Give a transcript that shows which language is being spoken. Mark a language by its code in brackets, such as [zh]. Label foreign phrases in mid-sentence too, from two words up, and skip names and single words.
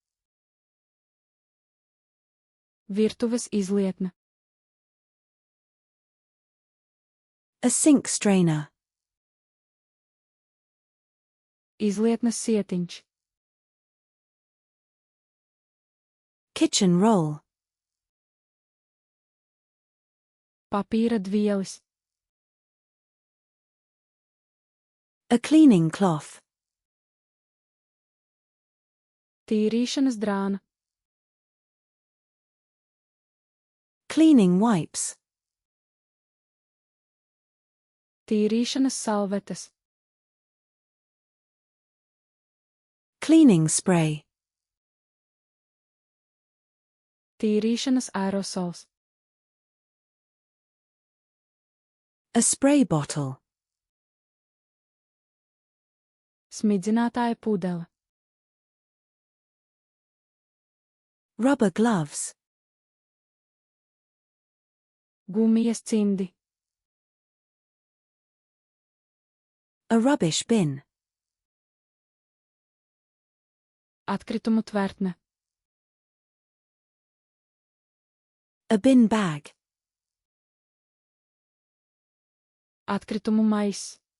[lv] Virtuves izlietne. [en] A sink strainer. [lv] Izlietnes sietiņš. [en] Kitchen roll. [lv] Papīra dvielis. [en] A cleaning cloth. [lv] Tīrīšanas drāna. [en] Cleaning wipes. [lv] Tīrīšanas salvetes. [en] Cleaning spray. [lv] Tīrīšanas aerosols. [en] A spray bottle. [lv] Smidzinātāja pudele. [en] Rubber gloves. [lv] Gumijas cimdi. [en] A rubbish bin. [lv] Atkritumu tvertne. [en] A bin bag. [lv] Atkritumu maiss.